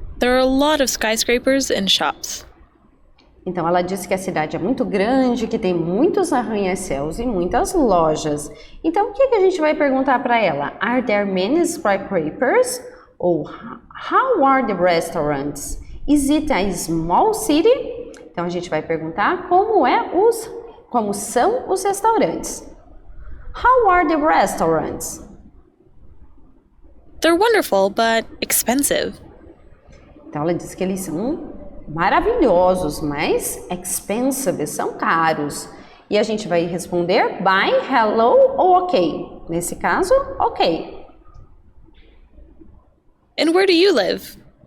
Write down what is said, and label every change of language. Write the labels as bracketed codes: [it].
[en] There are a lot of skyscrapers and shops. [pt] Então ela disse que a cidade é muito grande, que tem muitos arranha-céus e muitas lojas. Então o que a gente vai perguntar para ela? [en] Are there many skyscrapers? [pt] Ou [en] how are the restaurants? Is it a small city? [pt] Então a gente vai perguntar como são os restaurantes. [en] How are the restaurants? They're wonderful, but expensive. [pt] Então ela diz que eles são maravilhosos, mas expensive, são caros. E a gente vai responder [en] by, hello [pt] ou ok. Nesse caso, ok. [en] And where do you live?